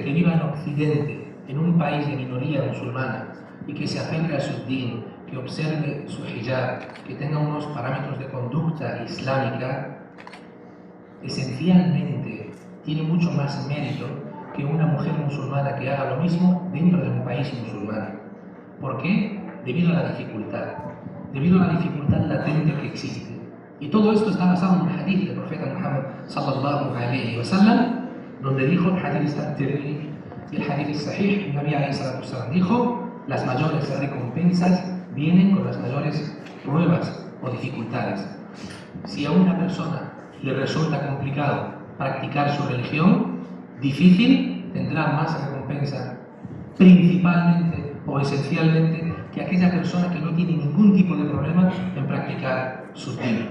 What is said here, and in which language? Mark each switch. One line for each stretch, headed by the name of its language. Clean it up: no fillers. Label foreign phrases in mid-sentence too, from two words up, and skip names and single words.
Spanish: Que viva en Occidente, en un país de minoría musulmana, y que se aferre a su din, que observe su hijab, que tenga unos parámetros de conducta islámica, esencialmente tiene mucho más mérito que una mujer musulmana que haga lo mismo dentro de un país musulmán. ¿Por qué? Debido a la dificultad latente que existe. Y todo esto está basado en un hadith del profeta Muhammad
Arabic: صلى الله عليه وسلم,
Spanish: donde dijo, el hadith está Tirmidhi y el hadith es sahih, el
Arabic: نبي عليه الصلاة والسلام
Spanish: dijo, las mayores recompensas vienen con las mayores pruebas o dificultades. Si a una persona le resulta complicado practicar su religión, difícil, tendrá más recompensa, principalmente o esencialmente, que aquella persona que no tiene ningún tipo de problema en practicar su din.